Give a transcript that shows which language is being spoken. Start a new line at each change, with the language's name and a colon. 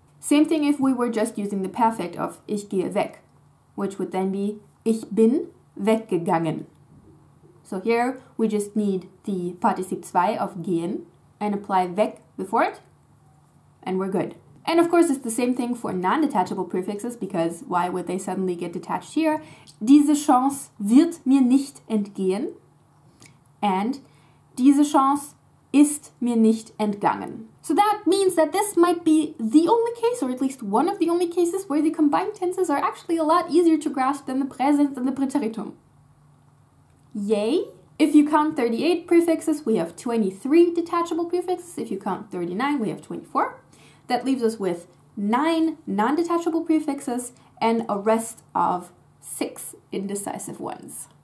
English: Same thing if we were just using the perfect of
German: ich gehe weg,
English: which would then be
German: ich bin weggegangen.
English: So here we just need the Partizip 2 of gehen and apply weg before it, and we're good. And of course, it's the same thing for non-detachable prefixes, because why would they suddenly get detached here?
German: Diese Chance wird mir nicht entgehen. And diese Chance ist mir nicht entgangen.
English: So that means that this might be the only case, or at least one of the only cases, where the combined tenses are actually a lot easier to grasp than the present and the preteritum. Yay! If you count 38 prefixes, we have 23 detachable prefixes. If you count 39, we have 24. That leaves us with 9 non-detachable prefixes and a rest of 6 indecisive ones.